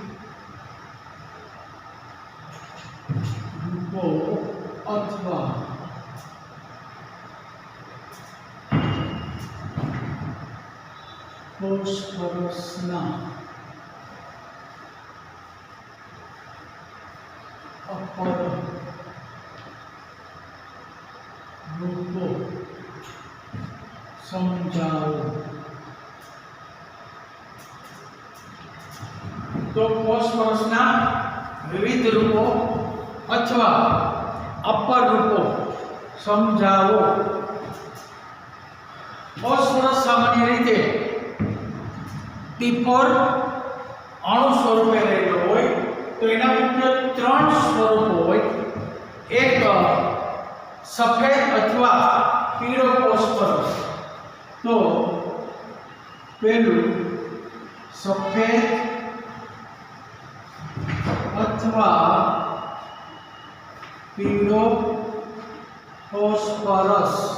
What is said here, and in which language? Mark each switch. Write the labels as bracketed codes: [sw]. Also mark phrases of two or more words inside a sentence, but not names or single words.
[gu] રૂપો અથવા ફોસ્ફરસના અપર રૂપો સમજાવો। તો ફૉસ્ફરસના વિવિધ રૂપો અથવા અપર રૂપો સમજાવો। ફૉસ્ફરસ સામાન્ય રીતે T4 અણુ સ્વરૂપે રહેલો હોય તો એના મુખ્ય 3 સ્વરૂપો હોય। એક સફેદ અથવા પીળો ફૉસ્ફરસ। તો પહેલું સફેદ અથવા પીળો ફૉસ્ફરસ।